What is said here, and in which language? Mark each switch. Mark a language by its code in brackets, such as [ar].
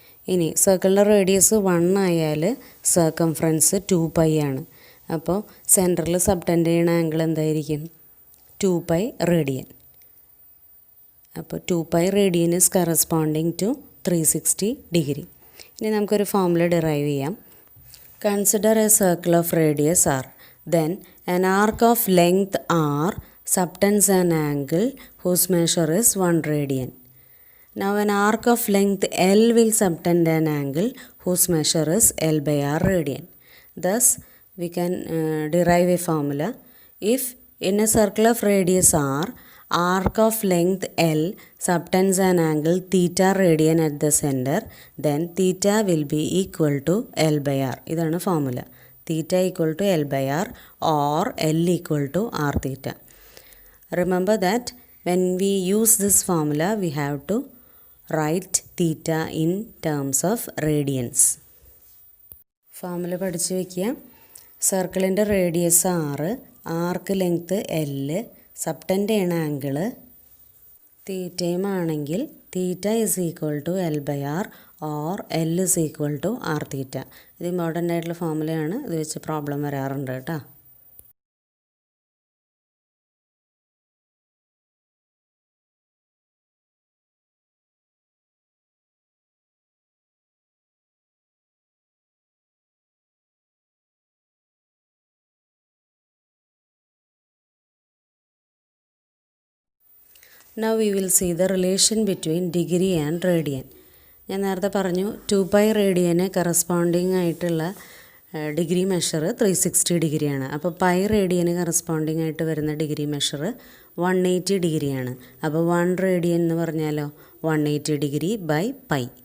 [ml] ഇനി സർക്കിളിൻ്റെ റേഡിയസ് 1 ആയാൽ സർക്കംഫറൻസ് 2π ആണ്. അപ്പോൾ സെൻറ്ററിൽ സബ്ടെൻഡ് ചെയ്യുന്ന ആംഗിൾ എന്തായിരിക്കും? 2π റേഡിയൻ. [en] അപ്പോൾ 2π radian is corresponding to 360 degree. [ml] ഇനി നമുക്കൊരു ഫോർമുല ഡിറൈവ് ചെയ്യാം. [en] Consider a circle of radius r. Then an arc of length r subtends an angle whose measure is 1 radian. Now an arc of length L will subtend an angle whose measure is L/r radian. Thus we can derive a formula. If in a circle of radius r, arc of length L subtends an angle theta radian at the center, then theta will be equal to L/r. [ml] ഇതാണ് formula. [en] theta equal to L/r or L equal to r theta. Remember that when we use this formula, we have to write theta in terms of radians. [ml] Formula പഠിച്ച് വയ്ക്കുക. സർക്കിളിൻ്റെ radius 6, ആർക്ക് length L, സബ്ടെൻഡ് ചെയ്യണ angle തീറ്റയും ആണെങ്കിൽ [en] Theta is equal to L/r or L is equal to r theta. [ml] ഇത് important ആയിട്ടുള്ള ഫോർമുലയാണ്. ഇത് വെച്ച് പ്രോബ്ലം വരാറുണ്ട് കേട്ടോ. [en] Now we will see the relation between degree and radian. [ml] ഞാൻ നേരത്തെ പറഞ്ഞു 2π റേഡിയന് കറസ്പോണ്ടിങ് ആയിട്ടുള്ള ഡിഗ്രി മെഷർ 360 ഡിഗ്രിയാണ്. അപ്പോൾ പൈ റേഡിയന് കറസ്പോണ്ടിങ് ആയിട്ട് വരുന്ന ഡിഗ്രി മെഷർ 180 ഡിഗ്രിയാണ്. അപ്പോൾ 1 റേഡിയൻ എന്ന് പറഞ്ഞാലോ 180 ഡിഗ്രി ബൈ പൈ.